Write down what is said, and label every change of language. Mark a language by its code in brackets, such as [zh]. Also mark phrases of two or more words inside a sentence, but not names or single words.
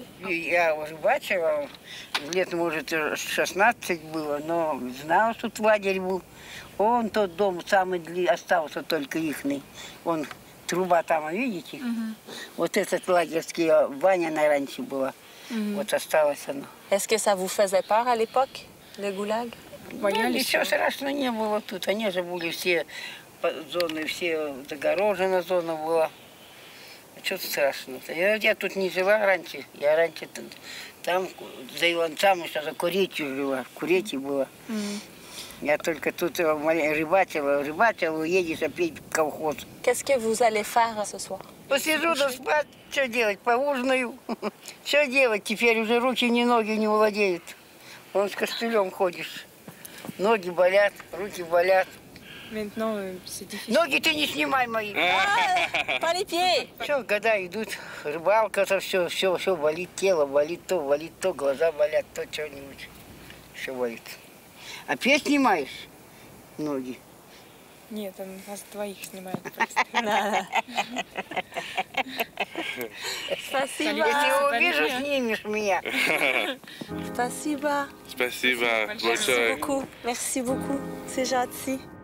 [ru] Я уже бачила, лет, может, 16 было, но знала, что тут лагерь был. Он тот дом самый остался только ихный. Он труба там, видите? Вот этот лагерский, баня на раньше была. Вот осталось оно. [fr] Est-ce que ça vous faisait peur à l'époque, le goulag? [ru] Ничего страшного не было тут. Они же были все зоны, все загорожена зона была. Что-то страшного-то. Я тут не жила раньше. Я раньше там за Иванцами, что за Куречью жила. В Курете была. Я только тут рыбачила, уедешь опять в колхоз. [fr] Qu'est-ce que vous allez faire ce soir? [ru] Посижу да спать, что делать, поужинаю. Что делать, теперь уже руки, ни ноги не владеют. Вон с костылем ходишь. Ноги болят, руки болят. [fr] Maintenant, c'est difficile. [ru] Ноги ты не снимай мои. [fr] Pas les pieds! [ru] Все, года идут, рыбалка-то все болит, тело болит, то, глаза болят, то что-нибудь. Все болит. Опять снимаешь ноги? Нет, он вас двоих снимает. Спасибо. Если увижу, снимешь меня. Спасибо. Спасибо. [fr] Merci beaucoup. Merci beaucoup. C'est gentil.